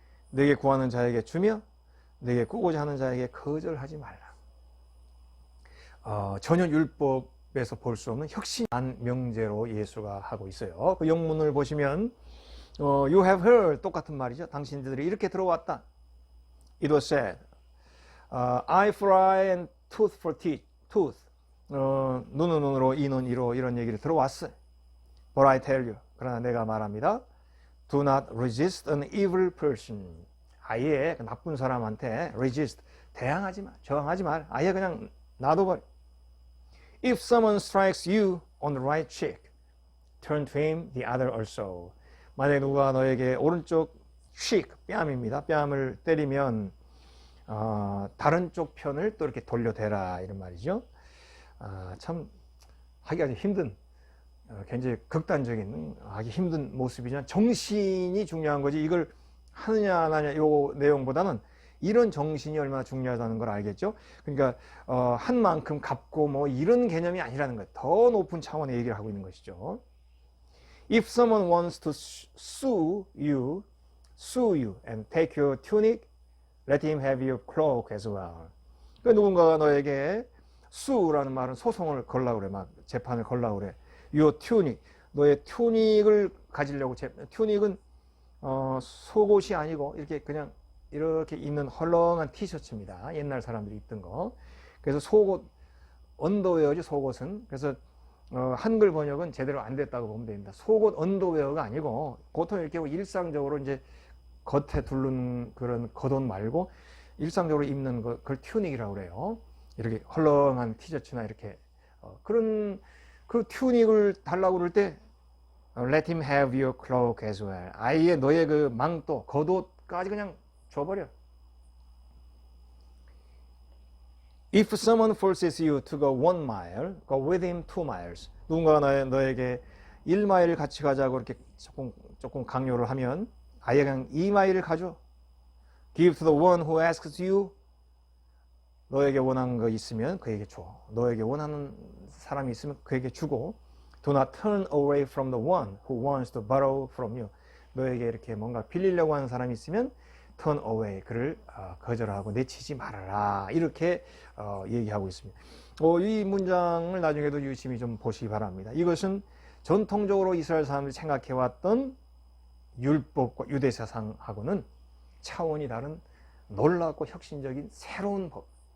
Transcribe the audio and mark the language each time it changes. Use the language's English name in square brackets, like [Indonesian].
[Korean] 내게 구하는 자에게 주며 내게 꾸고자 하는 자에게 거절하지 말라. 전혀 율법에서 볼 수 없는 혁신한 명제로 예수가 하고 있어요. 그 영문을 보시면 [English] You have heard, [Korean] 똑같은 말이죠. 당신들이 이렇게 들어왔다. [English] It was said, eye for eye and tooth for tooth. [Korean] 눈은 눈으로 이는 이로, 이런 얘기를 들어왔어요. [English] But I tell you, [Korean] 그러나 내가 말합니다. [English] Do not resist an evil person. [Korean] 아예 나쁜 사람한테 resist, 대항하지 마, 저항하지 말. 아예 그냥 놔둬버려. [English] If someone strikes you on the right cheek, turn to him the other also. [Korean] 만약에 누가 너에게 오른쪽 cheek, 뺨입니다. 뺨을 때리면 다른 쪽 편을 또 이렇게 돌려대라, 이런 말이죠. 참 하기 아주 힘든, 굉장히 극단적인, 하기 힘든 모습이지만 정신이 중요한 거지, 이걸 하느냐 안 하냐 요 내용보다는 이런 정신이 얼마나 중요하다는 걸 알겠죠. 그러니까 한 만큼 갚고 뭐 이런 개념이 아니라는 거예요. 더 높은 차원의 얘기를 하고 있는 것이죠. [English] If someone wants to sue you sue you and take your tunic. Let him have your cloak as well. [Korean] 그 누군가가 너에게 sue라는 말은 소송을 걸라고 그래. 막 재판을 걸라고 그래. [English] your tunic. [Korean] 너의 튜닉을 가지려고. 튜닉은 속옷이 아니고 이렇게 그냥 이렇게 입는 헐렁한 티셔츠입니다. 옛날 사람들이 입던 거. 그래서 속옷, 언더웨어죠, 속옷은. 그래서 한글 번역은 제대로 안 됐다고 보면 됩니다. 속옷 언더웨어가 아니고 보통 이렇게 일상적으로 이제 겉에 두른 그런 겉옷 말고 일상적으로 입는 그걸 튜닉이라고 그래요. 이렇게 헐렁한 티셔츠나 이렇게 그런 그 튜닉을 달라고 그럴 때 [English] Let him have your cloak as well. [Korean] 아예 너의 그 망토, 겉옷까지 그냥 줘버려. [English] If someone forces you to go 1 mile, go with him 2 miles. [Korean] 누군가 너에게 1마일 같이 가자고 이렇게 조금 강요를 하면 아예 그냥 2마일을 가줘. [English] Give to the one who asks you. [Korean] 너에게 원하는 거 있으면 그에게 줘. 너에게 원하는 사람이 있으면 그에게 주고. [English] Do not turn away from the one who wants to borrow from you. [Korean] 너에게 이렇게 뭔가 빌리려고 하는 사람이 있으면 turn away, 그를 거절하고 내치지 말아라. 이렇게 얘기하고 있습니다. 이 문장을 나중에도 유심히 좀 보시기 바랍니다. 이것은 전통적으로 이스라엘 사람들이 생각해왔던 율법과 유대 사상하고는 차원이 다른 놀랍고 혁신적인 새로운 법.